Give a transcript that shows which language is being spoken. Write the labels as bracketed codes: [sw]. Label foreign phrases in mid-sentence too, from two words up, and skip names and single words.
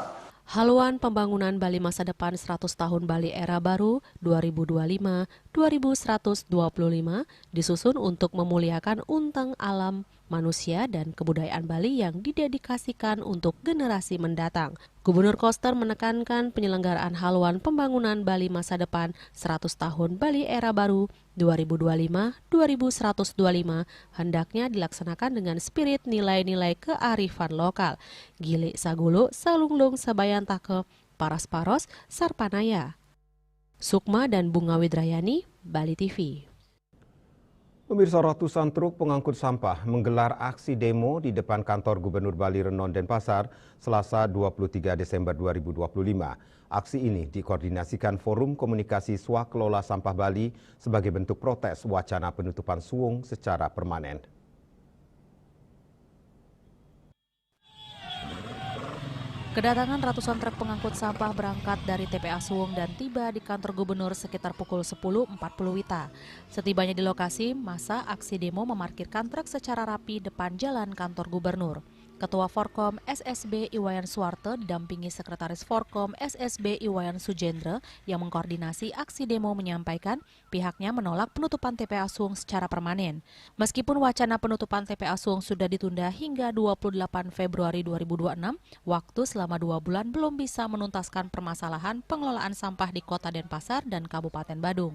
[id] Haluan pembangunan Bali masa depan 100 tahun Bali era baru 2025-2125 disusun untuk memuliakan untang alam, manusia, dan kebudayaan Bali yang didedikasikan untuk generasi mendatang. Gubernur Koster menekankan penyelenggaraan haluan pembangunan Bali masa depan 100 tahun Bali era baru 2025-2125 hendaknya dilaksanakan dengan spirit nilai-nilai kearifan lokal. [ban] Gili Sagulu, Salunglung Sabayantake, Paras-Paros, Sarpanaya. [id] Sukma dan Bunga Widrayani, Bali TV. Pemirsa, ratusan truk pengangkut sampah menggelar aksi demo di depan kantor Gubernur Bali Renon Denpasar Selasa 23 Desember 2025. Aksi ini dikoordinasikan Forum Komunikasi Swakelola Sampah Bali sebagai bentuk protes wacana penutupan Suwung secara permanen. Kedatangan ratusan truk pengangkut sampah berangkat dari TPA Suwung dan tiba di kantor gubernur sekitar pukul 10.40 WITA. Setibanya di lokasi, masa aksi demo memarkirkan truk secara rapi depan jalan kantor gubernur. Ketua Forkom SSB Iwayan Suwarte didampingi Sekretaris Forkom SSB Iwayan Sujendra yang mengkoordinasi aksi demo menyampaikan pihaknya menolak penutupan TPA Suwung secara permanen. Meskipun wacana penutupan TPA Suwung sudah ditunda hingga 28 Februari 2026, waktu selama 2 bulan belum bisa menuntaskan permasalahan pengelolaan sampah di Kota Denpasar dan Kabupaten Badung.